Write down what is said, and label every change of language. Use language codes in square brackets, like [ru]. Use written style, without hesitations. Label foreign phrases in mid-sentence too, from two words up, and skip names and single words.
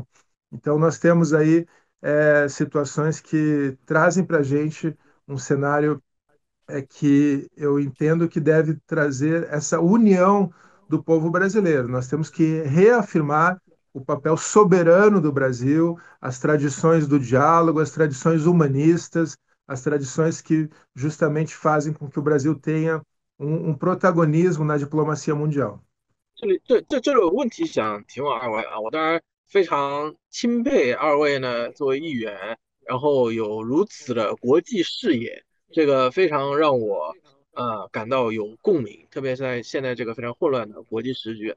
[pt] Então, nós temos aí situações que trazem para a gente um cenário que eu entendo que deve trazer essa união do povo brasileiro. Nós temos que reafirmar o papel soberano do Brasil, as tradições do diálogo, as tradições humanistas, as tradições que justamente fazem com que o Brasil tenha um protagonismo na diplomacia mundial. [zh] 这里有问题想提问二位啊，我当然非常钦佩二位呢作为议员，然后有如此的国际视野，这个非常让我感到有共鸣，特别是在现在这个非常混乱的国际时局啊。